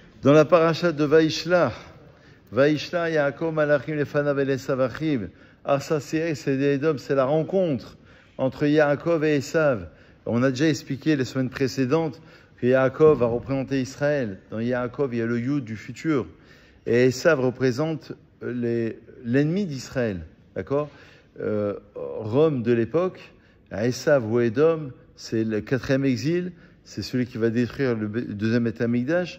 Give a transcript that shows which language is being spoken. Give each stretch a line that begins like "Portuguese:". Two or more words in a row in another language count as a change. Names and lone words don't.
French: Dans la paracha de
Hebrew: וישלח יעקב מלאכים לפניו את עשו אחיו ארצה שעיר,
French: c'est Edom, c'est la rencontre entre Yaakov et Esav. On a déjà expliqué les semaines précédentes que Yaakov va représenter Israël. Dans Yaakov, il y a le Yud du futur. Et Esav représente l'ennemi d'Israël. D'accord? Rome de l'époque, Esav ou Edom, c'est le 4e exil, c'est celui qui va détruire le 2e
Hebrew: בית המקדש.